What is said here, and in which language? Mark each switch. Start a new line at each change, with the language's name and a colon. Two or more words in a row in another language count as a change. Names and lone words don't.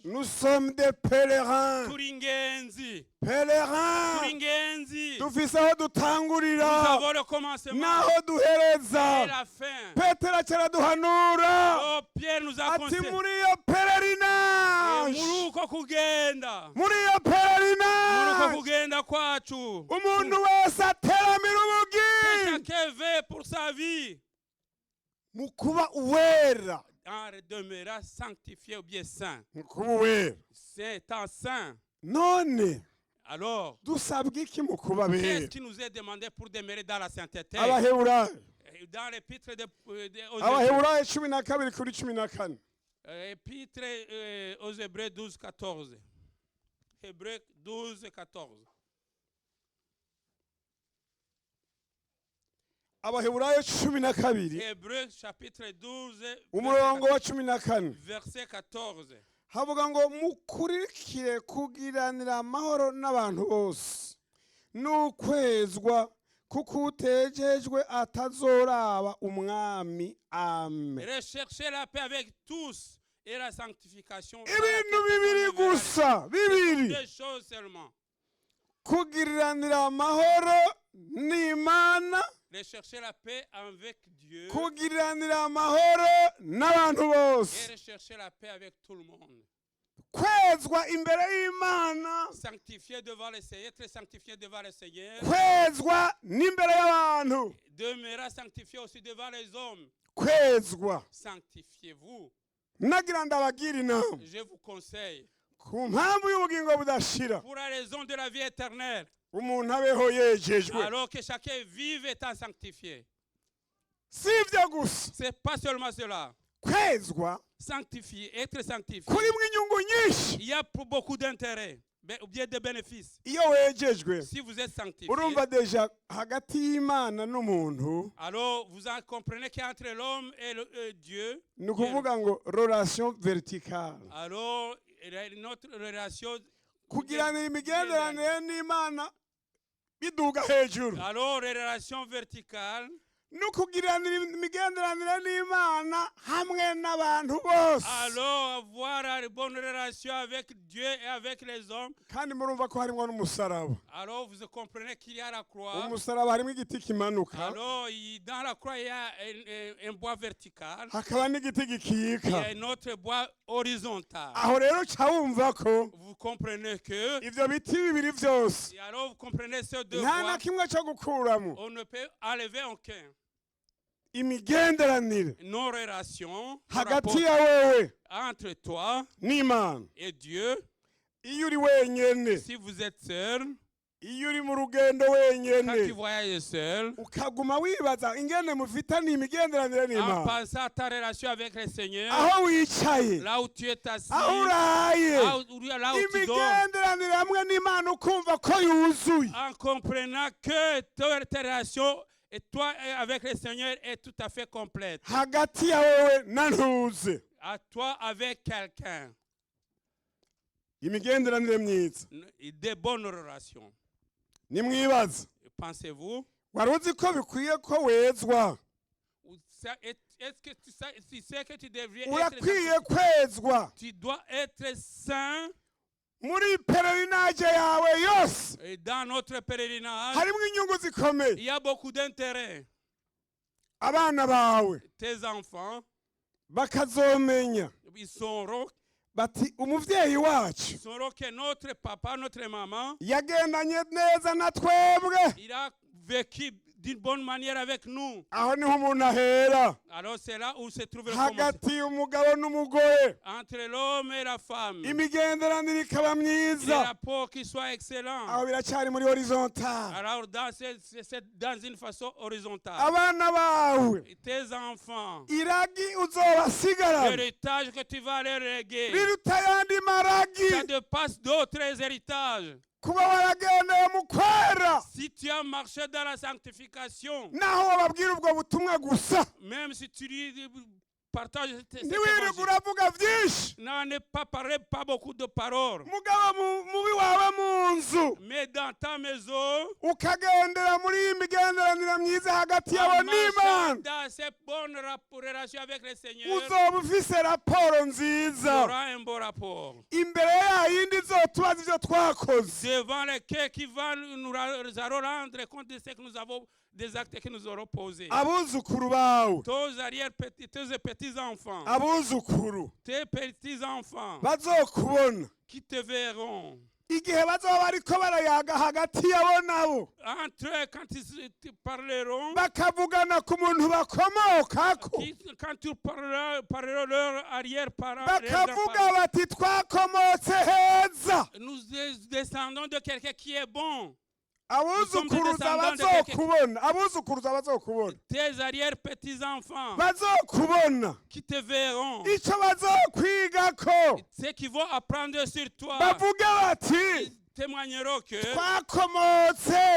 French: nous sommes des pèlerins
Rundi: Turingenzi.
French: pèlerins
Rundi: Turingenzi. dufise aho
French: Nous
Rundi: dutangurira
French: avons le commencement
Rundi: n'aho duhereza
French: et la fin.
Rundi: petero akiraduhanura
French: Oh, Pierre nous a
Rundi: ati
French: conseillé.
Rundi: muri iyo pèlerinage Muruko kugenda. muri iyo Muruko pèlerinage kugenda kwacu. umuntu wese ateramira ubugi
French: Chacun veut pour sa vie.
Rundi: mu kuba uwera
French: En demeurant sanctifié ou bien saint.
Rundi: mu kuba uwera
French: C'est en saint.
Rundi: none
French: Alors,
Rundi: dusabwa iki mu kuba
French: qu'est-ce
Rundi: bera
French: qui nous est demandé pour demeurer dans la sainteté?
Rundi: abaheburayo
French: Dans l'épître aux
Rundi: abaheburayo 12 kuri 14
French: Épître aux Hébreux 12, 14. Hébreux 12, 14.
Rundi: abaheburayo 12
French: Hébreux chapitre 12,
Rundi: umurongo wa 14
French: verset 14.
Rundi: havuga ngo mukurikire kugiranira amahoro n'abantu bose n'ukwezwa kuko utejejwe atazoraba umwami amen
French: Recherchez la paix avec tous et la sanctification.
Rundi: ibintu bibiri gusa bibiri
French: Deux choses seulement.
Rundi: kugiriranira amahoro n'imana
French: Recherchez la paix avec Dieu
Rundi: kugiriranira amahoro n'abantu
French: et
Rundi: bose
French: recherchez la paix avec tout le monde.
Rundi: kwezwa imbere y'imana
French: Sanctifié devant le Seigneur, être sanctifié devant le Seigneur.
Rundi: kwezwa n'imbere y'abantu
French: Demeurez sanctifié aussi devant les hommes.
Rundi: kwezwa
French: Sanctifiez-vous.
Rundi: nagira ndabagira inama
French: Je vous conseille,
Rundi: ku mpamvu y'ubugingo budashira
French: pour la raison de la vie éternelle,
Rundi: umuntu abeho yejejwe
French: alors que chacun vive étant sanctifié.
Rundi: si ibyo gusa
French: C'est pas seulement cela.
Rundi: kwezwa
French: Sanctifié, être sanctifié.
Rundi: kurimo inyungu nyinshi
French: Il y a beaucoup d'intérêts, ou bien de bénéfices.
Rundi: iyo wejejwe
French: Si vous êtes sanctifié,
Rundi: urumva deja hagati y'imana n'umuntu
French: alors vous en comprenez qu'entre l'homme et Dieu,
Rundi: ni ukuvuga ngo
French: relation verticale alors notre relation,
Rundi: kugiranira imigenderanire n'imana biduga hejuru
French: alors les relations verticales,
Rundi: no kugiranira imigenderanire n'imana hamwe n'abantu bose
French: alors avoir une bonne relation avec Dieu et avec les hommes.
Rundi: kandi murumva ko harimo n'umusaraba
French: Alors vous comprenez qu'il y a la croix.
Rundi: umusaraba harimo igiti kimanuka
French: Alors dans la croix il y a un bois vertical.
Rundi: hakaba n'igiti
French: Il y
Rundi: gikika
French: a un autre bois horizontal.
Rundi: aho rero ca wumva ko
French: Vous comprenez que,
Rundi: ivyo biti bibiri vyose
French: et alors vous comprenez ces deux
Rundi: nta na
French: bois,
Rundi: kimwe co gukuramo
French: on ne peut enlever aucun.
Rundi: imigenderanire
French: Nos relations
Rundi: hagati ya wewe
French: entre toi
Rundi: n'imana
French: et Dieu,
Rundi: iyo uri wenyene
French: si vous êtes seul,
Rundi: iyo uri mu rugendo
French: quand tu
Rundi: wenyene
French: voyages seul,
Rundi: ukaguma wibaza ingene mufitaniye imigenderanire
French: en
Rundi: n'imana
French: pensant à ta relation avec le Seigneur,
Rundi: aho wicaye
French: là où tu es assis,
Rundi: aho uraye
French: là où tu dors,
Rundi: imigenderanire hamwe n'imana ukumva ko yuzuye
French: en comprenant que ta relation et toi avec le Seigneur est tout à fait complète.
Rundi: hagati ya wewe na ntuze
French: À toi avec quelqu'un,
Rundi: imigenderanire myiza
French: des bonnes relations.
Rundi: nimwibaza
French: Pensez-vous?
Rundi: wari uzi ko bikwiye ko wezwa
French: Est-ce que tu sais que tu devrais
Rundi: urakwiye
French: être
Rundi: kwezwa
French: tu dois être saint
Rundi: muri pelerinage yawe yose
French: et dans notre pèlerinage.
Rundi: harimo inyungu zikomeye
French: Il y a beaucoup d'intérêts.
Rundi: abana bawe
French: Tes enfants,
Rundi: bakazomenya
French: ils sauront
Rundi: bati umuvyeyi wacu
French: sauront que notre papa, notre maman,
Rundi: yagendanye neza na twebwe.
French: il a vécu d'une bonne manière avec nous.
Rundi: Aho niho umuntu ahera
French: Alors c'est là où se trouve le commencement.
Rundi: hagati y'umugabo n'umugore,
French: Entre l'homme et la femme.
Rundi: imigenderanire ikaba
French: Les
Rundi: myiza.
French: rapports qui soient excellents.
Rundi: Aho biracyari muri horizontal.
French: Alors dans une façon horizontale.
Rundi: Abana bawe
French: Tes enfants,
Rundi: iragi uzobasigarana
French: l'héritage que tu vas leur léguer,
Rundi: riruta ayandi maragi
French: ça dépasse d'autres héritages.
Rundi: kuba waragendeye mu kwera,
French: Si tu as marché dans la sanctification,
Rundi: naho wababwira ubwo butumwa gusa,
French: même si tu partages cet
Rundi: ntiwirirwe
French: évangile,
Rundi: uravuga vyinshi,
French: n'en est pas parlé, pas beaucoup de paroles.
Rundi: mugabo mubi wawe mu nzu
French: Mais dans ta maison,
Rundi: ukagendera muri iyi migenderanire myiza hagati
French: en
Rundi: yawe
French: marchant
Rundi: n'Imana,
French: dans ces bonnes relations avec le Seigneur,
Rundi: uzoba ufise raporo
French: tu
Rundi: nziza
French: auras un bon rapport.
Rundi: imbere yayindi izotubaza ivyo twakoze.
French: Devant lequel qui va nous rendre compte de ce que nous avons, des actes que nous aurons posés.
Rundi: Abuzukuru bawe,
French: Tes petits-enfants,
Rundi: abuzukuru
French: tes petits-enfants
Rundi: bazokubona
French: qui te verront.
Rundi: igihe bazoba bariko barayaga hagati yabo nabo,
French: Entre eux, quand ils te parleront,
Rundi: bakavugana ku muntu bakomokako,
French: quand tu parleras leur arrière-parents,
Rundi: bakavuga bati twakomotse heza.
French: nous descendons de quelqu'un qui est bon.
Rundi: Abuzukuruza bazokubona, abuzukuruza bazokubona,
French: Tes arrière-petits-enfants
Rundi: bazokubona
French: qui te verront,
Rundi: ico bazokwigako,
French: ceux qui vont apprendre sur toi,
Rundi: bavuga bati
French: témoigneront que
Rundi: twakomotse